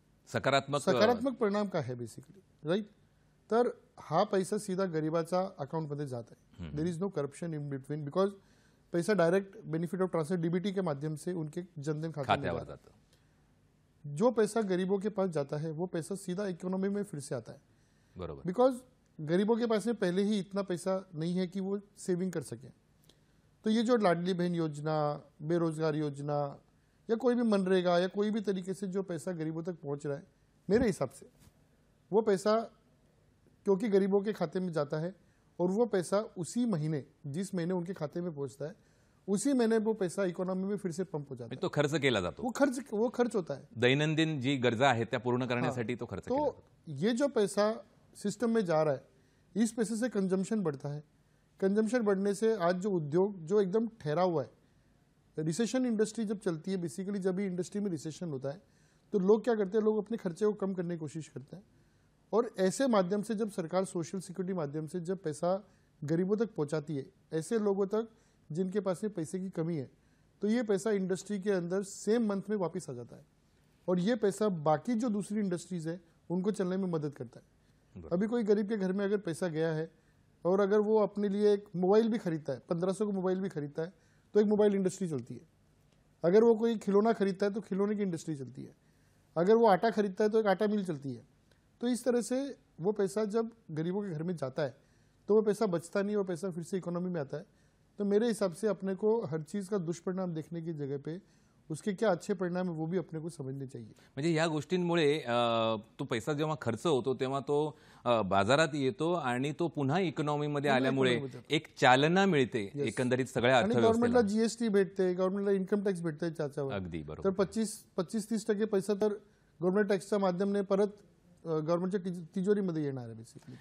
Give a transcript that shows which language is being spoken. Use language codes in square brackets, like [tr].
[mr] सकारात्मक परिणाम काय आहे बेसिकली, राइट? तर हा पैसा सीधा गरीबाचा अकाउंटमध्ये जात आहे। [en] there is no corruption in between, because [hi] पैसा direct benefit of transfer DBT के माध्यम से उनके जनधन खाते में जाता है। जो पैसा गरीबों के पास जाता है वो पैसा सीधा इकोनॉमी में फिर से आता है, [mr] बरोबर, [hi] बिकॉज गरीबों के पास में पहले ही इतना पैसा नहीं है कि वो सेविंग कर सके। तो ये जो लाडली बहन योजना, बेरोजगार योजना या कोई भी मनरेगा या कोई भी तरीके से जो पैसा गरीबों तक पहुंच रहा है, मेरे हिसाब से वो पैसा क्योंकि गरीबों के खाते में जाता है और वो पैसा उसी महीने जिस महीने उनके खाते में पहुंचता है उसी महीने वो पैसा इकोनॉमी में फिर से पंप हो जाता है। [mr] तो खर्च केला जातो, [hi] वो खर्च होता है, [mr] दैनंदिन जी गरजा आहेत त्या पूर्ण करण्यासाठी तो खर्च केला जातो। [hi] ये जो पैसा सिस्टम में जा रहा है, इस पैसे से कंजम्पशन बढ़ता है। कंजम्पशन बढ़ने से आज जो उद्योग जो एकदम ठहरा हुआ है, रिसेशन इंडस्ट्री जब चलती है, बेसिकली जब भी इंडस्ट्री में रिसेशन होता है तो लोग क्या करते हैं, लोग अपने खर्चे को कम करने की कोशिश करते हैं। और ऐसे माध्यम से जब सरकार सोशल सिक्योरिटी माध्यम से जब पैसा गरीबों तक पहुंचाती है, ऐसे लोगों तक जिनके पास में पैसे की कमी है, तो ये पैसा इंडस्ट्री के अंदर सेम मंथ में वापस आ जाता है और ये पैसा बाकी जो दूसरी इंडस्ट्रीज है उनको चलने में मदद करता है। अभी कोई गरीब के घर में अगर पैसा गया है और अगर वो अपने लिए एक मोबाइल भी खरीदता है, 1500 का मोबाइल भी खरीदता है, तो एक मोबाइल इंडस्ट्री चलती है। अगर वो कोई खिलौना खरीदता है तो खिलौने की इंडस्ट्री चलती है। अगर वो आटा खरीदता है तो एक आटा मिल चलती है। तो इस तरह से वो पैसा जब गरीबों के घर में जाता है तो वो पैसा बचता नहीं, वो पैसा फिर से इकोनॉमी में आता है। तो मेरे हिसाब से अपने को हर चीज़ का दुष्परिणाम देखने की जगह पे उसके क्या अच्छे परिणाम है वो भी अपने को समझने चाहिए। [mr] म्हणजे या गोष्टींमुळे तो पैसा जेव्हा खर्च होतो तेव्हा तो बाजारात येतो आणि तो पुन्हा इकॉनॉमीमध्ये आल्यामुळे एक चालना मिळते एकंदरीत सगळ्या अर्थव्यवस्थेला। गव्हर्नमेंटला जीएसटी भेटते, गव्हर्नमेंटला इन्कम टॅक्स भेटते त्याच्यावर। अगदी बरोबर। तर 25-30% पैसा तर गव्हर्नमेंट टॅक्सच्या माध्यमाने परत गव्हर्नमेंटच्या तिजोरीमध्ये येणार आहे बेसिकली।